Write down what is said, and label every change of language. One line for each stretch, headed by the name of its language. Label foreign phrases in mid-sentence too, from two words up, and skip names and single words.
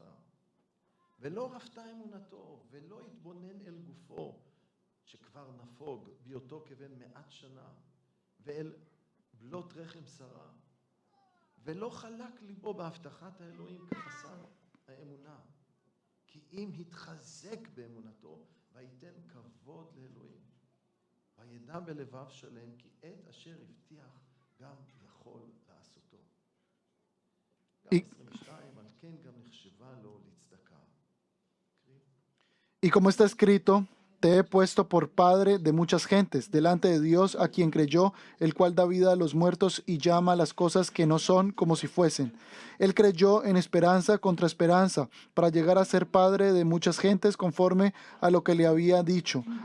Hebrew: ולא רפתה אמונתו, ולא התבונן אל גופו, שכבר נפוג בהיותו כבן 100 שנה, ואל בלות רחם שרה, ולא חלק ליבו בהבטחת האלוהים כחסר האמונה, כי אם התחזק באמונתו, וייתן כבוד לאלוהים, וידע בלבב שלם, כי את אשר הבטיח גם יכול לעשותו. גם 22, על כן גם נחשבה לו לצדקה.
Spanish: Y como está escrito, te he puesto por padre de muchas gentes, delante de Dios a quien creyó, el cual da vida a los muertos y llama a las cosas que no son como si fuesen. Él creyó en esperanza contra esperanza, para llegar a ser padre de muchas gentes conforme a lo que le había dicho.